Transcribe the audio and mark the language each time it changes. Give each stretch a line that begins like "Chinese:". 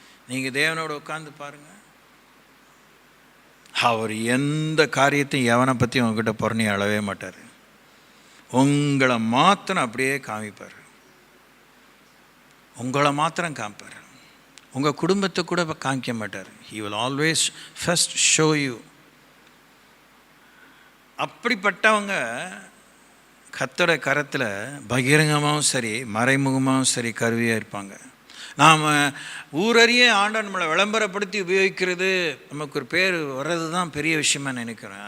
Tamil: நீங்கள் தேவனோட உட்காந்து பாருங்கள், அவர் எந்த காரியத்தையும் எவனை பற்றி உங்ககிட்ட புறணி அழவே மாட்டார். உங்களை மாத்திரம் அப்படியே காமிப்பார், உங்களை மாத்திரம் காமிப்பார். உங்கள் குடும்பத்தை கூட காமிக்க மாட்டார்.
English: He will always first show you.
Tamil: அப்படிப்பட்டவங்க கர்த்தரோட கரத்தில் பகிரங்கமாகவும் சரி மறைமுகமாகவும் சரி கருவியாக இருப்பாங்க. நாம் ஊரறிய ஆண்டவர் நம்மளை விளம்பரப்படுத்தி உபயோகிக்கிறது, நமக்கு ஒரு பேர் வர்றது தான் பெரிய விஷயமா நினைக்கிறேன்.